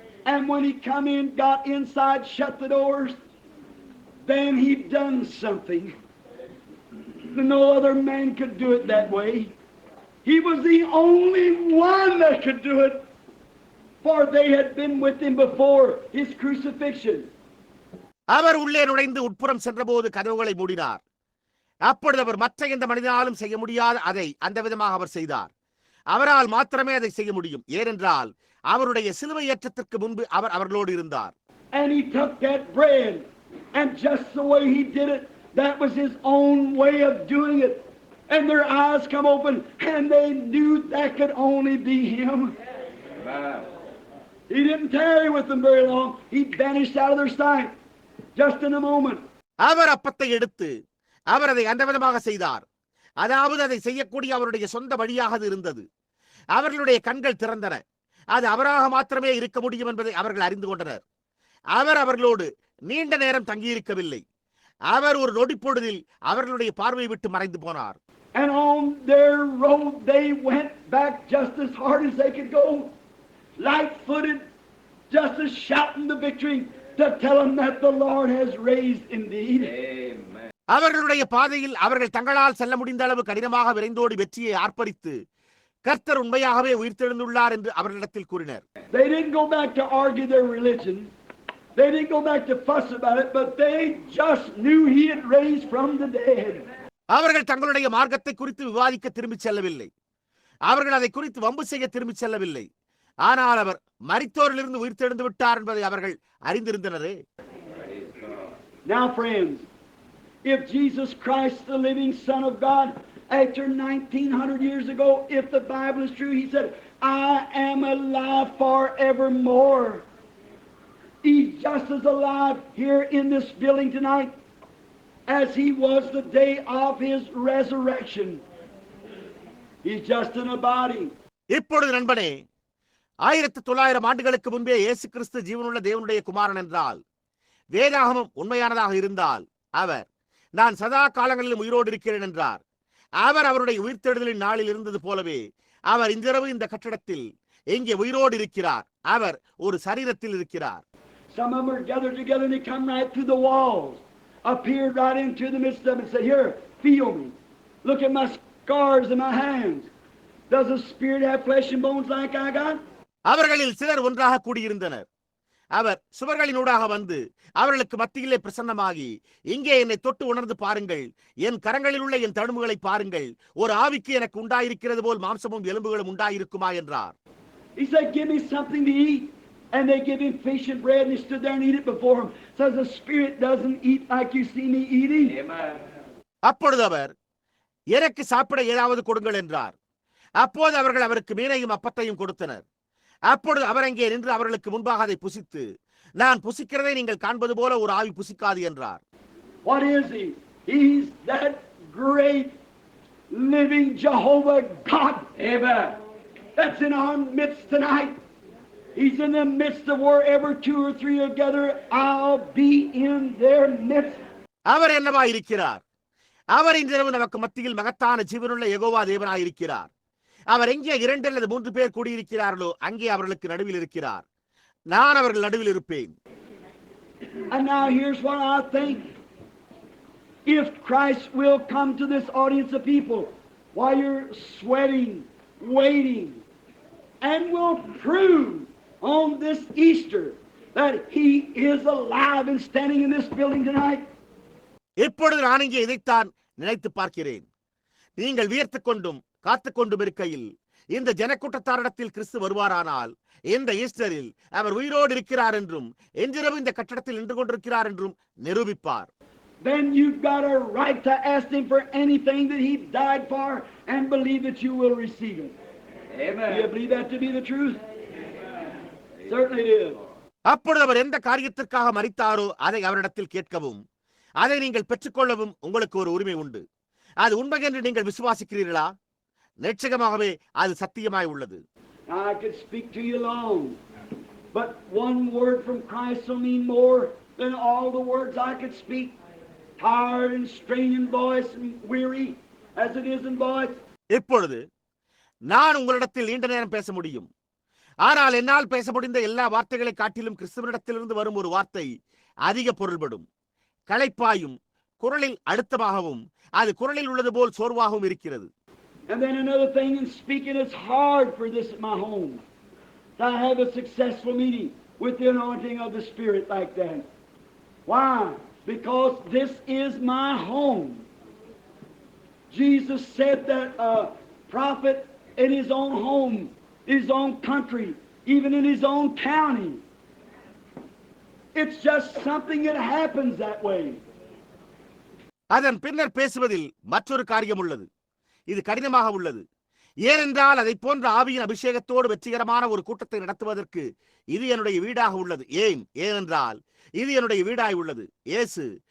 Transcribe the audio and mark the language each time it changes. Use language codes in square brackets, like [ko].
[en] And when he come in, got inside, shut the doors, then he done something. No other man could do it that way. He was the only one that could do it, for they had been with him before his crucifixion. [ta] அவர் உள்ளே நுழைந்து உட்புறம் சென்றபோது கதவுகளை மூடினார். அப்பொழுது அவர் மற்ற எந்த மனிதனாலும் செய்ய முடியாத அதை அந்த விதமாக அவர் செய்தார். அவரால் மாத்திரமே அதை செய்ய முடியும். ஏனென்றால் அவருடைய சிலுவை ஏற்றத்திற்கு முன்பு அவர் அவர்களோடு இருந்தார். [en] And he took that bread, and just the way he did it, that was his own way of doing it. And their eyes come open, and they knew that could only be him. Amen. He didn't tarry with them very long. He vanished out of their sight, just in a moment. [ta] அவர் அப்பத்தை எடுத்து அவர் அதை அந்த விதமாக செய்தார். அதாவது அதை செய்யக்கூடிய அவருடைய சொந்த வழியாக அது இருந்தது. அவர்களுடைய கண்கள் திறந்தன. அது அவராக மாத்திரமே இருக்க முடியும் என்பதை அவர்கள் அறிந்து கொண்டனர். அவர் அவர்களோடு நீண்ட நேரம் தங்கியிருக்கவில்லை. அவர் ஒரு நொடிப்பொழுதில் அவர்களுடைய பார்வை விட்டு மறைந்து போனார். [en] And on their road they went back just as hard as they could go, light-footed, just as shouting the victory to tell them that the Lord has raised indeed. Amen. [ta] அவர்களுடைய பாதையில் அவர்கள் தங்களால் செல்ல முடிந்த அளவு கடினமாக விரைந்தோடி வெற்றியை ஆர்ப்பரித்து கர்த்தர் உண்மையாகவே உயிர்த்தெழுந்துள்ளார் என்று அவர்களிடத்தில் கூறினர். [en] They didn't go back to argue their religion. They didn't go back to fuss about it, but they just knew he had raised from the dead. [ta] அவர்கள் தங்களுடைய மார்க்கத்தை குறித்து விவாதிக்க திரும்பிச் செல்லவில்லை. அவர்கள் அதை குறித்து வம்பு செய்ய திரும்பிச் செல்லவில்லை. ஆனால் அவர் மரித்தோரிலிருந்து உயிர்த்தெழுந்து விட்டார் என்பதை அவர்கள் அறிந்திருந்தனரே. [en] Now friends, if Jesus Christ, the living Son of God, after 1900 years ago, if the Bible is true, he said, I am alive forevermore. He's just as alive here in this building tonight as he was the day of his resurrection. He's just in a body. [ta] இப்பொழுது நண்பனே, 1900 ஆண்டுகளுக்கு முன்பே இயேசு கிறிஸ்து ஜீவனுள்ள தேவனுடைய குமாரன் என்றால், வேதாகமம் உண்மையானதாக இருந்தால், அவர் நான் சதா காலங்களிலும் உயிரோடு இருக்கிறேன் என்றார். அவர் அவருடைய உயிர்த்தெழுதலின் நாளில் இருந்தது போலவே அவர் இன்றிரவு இந்த கட்டடத்தில் எங்கே உயிரோடு இருக்கிறார். அவர் ஒரு சரீரத்தில் இருக்கிறார். [en] Some of them are gathered together and they come right through the walls, appeared right into the midst of them and said, here, feel me. Look at my scars in my hands. Does the Spirit have flesh and bones like I got? [ta] அவர்களில் சிலர் ஒன்றாக கூடியிருந்தனர். அவர் சுவர்களினூடாக வந்து அவர்களுக்கு மத்தியிலே பிரசன்னமாகி, இங்கே என்னை தொட்டு உணர்ந்து பாருங்கள், என் கரங்களில் உள்ள என் தழும்புகளை பாருங்கள், ஒரு ஆவிக்கு எனக்கு உண்டாயிருக்கிறது போல் மாம்சமும் எலும்புகளும் உண்டாயிருக்குமா என்றார். [en] He said, give me something to eat. And they give him fish and bread, and he stood there and eat it before him. Says the Spirit doesn't eat like you see me eating. Amen. [ta] அப்பொழுது அவர், எனக்கு சாப்பிட ஏதாவது கொடுங்கள் என்றார். அப்போது அவர்கள் அவருக்கு மீனையும் அப்பத்தையும் கொடுத்தனர். அப்பொழுது அவர் அங்கே நின்று அவர்களுக்கு முன்பாக அதை புசித்து, நான் புசிக்கிறதை நீங்கள் காண்பது போல ஒரு ஆவி புசிக்காது என்றார். [en] What is he? He's that great living Jehovah God. Amen. That's in our midst tonight. He's in the midst of wherever two or three are gathered, I'll be in their midst. [ta] அவர் என்னவா இருக்கிறார்? அவர் இன்றிரவு நமக்கு மத்தியில் மகத்தான ஜீவனுள்ள யெகோவா தேவனாய் இருக்கிறார். அவர் எங்கே 2 அல்லது 3 பேர் கூடியிருக்கிறார்களோ அங்கே அவர்களுக்கு நடுவில் இருக்கிறார். நான் அவர்கள் நடுவில் இருப்பேன். [en] And now here's what I think. If Christ will come to this audience of people while you're sweating, waiting, and will prove on this Easter that he is alive and standing in this building tonight. [ta] இப்பொழுது நான் இங்கே இதைத்தான் நினைத்து பார்க்கிறேன். நீங்கள் வியர்த்துக் கொண்டும் காத்துக் கொண்டும் இருக்கையில் இந்த ஜனக்கூட்டத்தாரிடத்தில் கிறிஸ்து வருவாரானால், இந்த ஈஸ்டரில் அவர் உயிரோடு இருக்கிறார் என்றும் இன்றிரவு இந்த கட்டடத்தில் நின்று கொண்டிருக்கிறார் என்றும் நிரூபிப்பார். [en] Then you've got a right to ask him for anything that he died for and believe that you will receive it. Amen. Do you believe that to be the truth? Certainly it is. [ta] அப்பொழுது அவர் எந்த காரியத்திற்காக மரித்தாரோ அதை அவரிடத்தில் கேட்கவும், அதை நீங்கள் பெற்றுக்கொள்ளவும் உங்களுக்கு ஒரு உரிமை உண்டு. அது உண்மை என்று நீங்கள் விசுவாசிக்கிறீர்களா? நிச்சயமாகவே அது சத்தியமாய் உள்ளது. [en] I could speak to you long, but one word from Christ will mean more than all the words I could speak. Tired and straining voice and weary as it is in voice. [ta] இப்பொழுது நான் உங்களிடத்தில் நீண்ட நேரம் பேச முடியும். ஆனால் என்னால் பேச முடிந்த எல்லா வார்த்தைகளை காட்டிலும் கிறிஸ்துவனிடத்திலிருந்து வரும் ஒரு வார்த்தை அதிக பொருள்படும். களைப்பாயும் குரலில் அழுத்தமாகவும் அது குரலில் உள்ளது போல் சோர்வாகவும் இருக்கிறது. [en] And then another thing in speaking, it's hard for this at my home to have a successful meeting with the anointing of the Spirit like that. Why? Because this is my home. Jesus said that a prophet in his own home, his own country, even in his own county. It's just something that happens that way. [ta] அதன் பின்னர் பேசுவதில் மற்றொரு காரியம் உள்ளது. இது கடினமாக உள்ளது. ஏனென்றால் அதை போன்ற ஆவியின் அபிஷேகத்தோடு வெற்றிகரமான ஒரு கூட்டத்தை நடத்துவதற்கு இது என்னுடைய வீடாக உள்ளது. ஏனென்றால் இது என்னுடைய வீடாய் உள்ளது. இயேசு